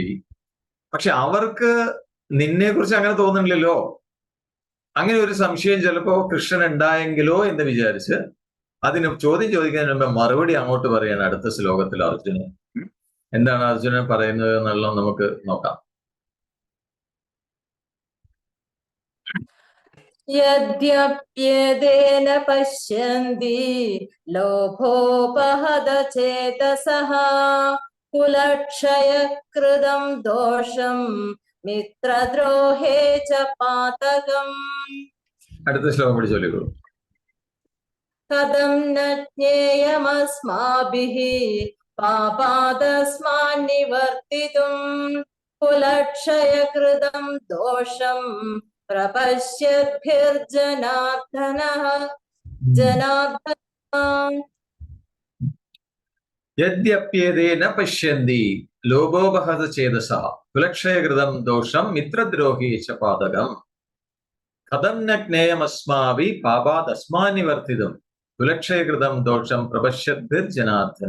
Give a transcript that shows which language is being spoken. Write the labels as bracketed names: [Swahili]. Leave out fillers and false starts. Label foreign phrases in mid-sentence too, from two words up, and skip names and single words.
[Malayalam] പക്ഷെ അവർക്ക് നിന്നെ കുറിച്ച് അങ്ങനെ തോന്നുന്നില്ലല്ലോ. അങ്ങനെ ഒരു സംശയം ചിലപ്പോ കൃഷ്ണൻ ഉണ്ടായെങ്കിലോ എന്ന് വിചാരിച്ച് അതിന് ചോദ്യം ചോദിക്കുന്നതിന് മുമ്പ് മറുപടി അങ്ങോട്ട് പറയാണ് അടുത്ത ശ്ലോകത്തിൽ അർജുനൻ. എന്താണ് അർജുനൻ പറയുന്നത് എന്നുള്ളത് നമുക്ക് നോക്കാം. [Sanskrit] यद्यप्येदेन पश्यन्ति लोभोपहत चेतसः कुलक्षयकृतं दोषं मित्रद्रोहे च पातकम्. [Malayalam] അടുത്ത ശ്ലോകം പഠിച്ചോളിക്കൂ. [Sanskrit] कथं न ज्ञेयमस्माभिः पापादस्मान्निवर्तितुं कुलक्षयकृतं दोषं प्रपश्यद्भिर्जनार्दनः जनार्दनः. യദ്യപ്യേതേന പശ്യന്തി ലോഭോപഹത ചേതസഃ കുലക്ഷയകൃതം ദോഷം മിത്രദ്രോഹി ച പാതകം കഥം ന ജ്ഞേയമസ്മാഭി പാപാദസ്മാനിവർത്തിതം കുലക്ഷയകൃതം ദോഷം പ്രപശ്യദ്ഭിർ ജനാർദ്ദന.